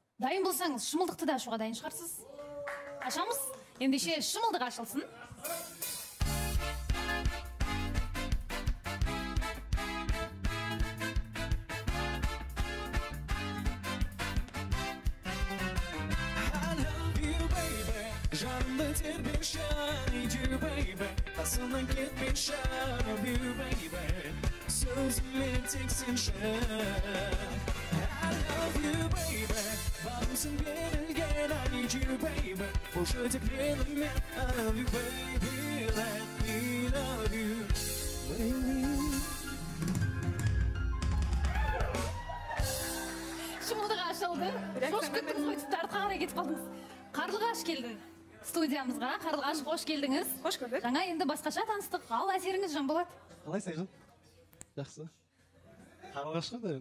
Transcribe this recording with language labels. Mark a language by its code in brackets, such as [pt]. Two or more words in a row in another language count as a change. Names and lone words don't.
[kk] Дайын болсаңыз, шымылдықты да ашуға дайын шығарсыз. Ашамыз, ендеше шымылдық ашылсын. Жанымды тербеші, [en] need you baby, [kk] қасымнан кетпеші, [en] love you baby, [kk] сөзіммен тек сенші. [en] I love you baby, [kk] бағымсың берілген, [en] I need you baby, [kk] болшы тек менімен, [en] I love you baby, let me love you baby. [kk] Шымылдық ашылды. Шошып кеттіңіз ғой, тіпті артқа қарай кетіп қалдыңыз. Қарлығаш келді студиямызға. Қарлығаш, қош келдіңіз. Қош көрдік. Жаңа енді басқаша таныстық. Ал әсеріңіз Жанболат? Қалайсың Айжан? Жақсы. Қарлығаш қандай?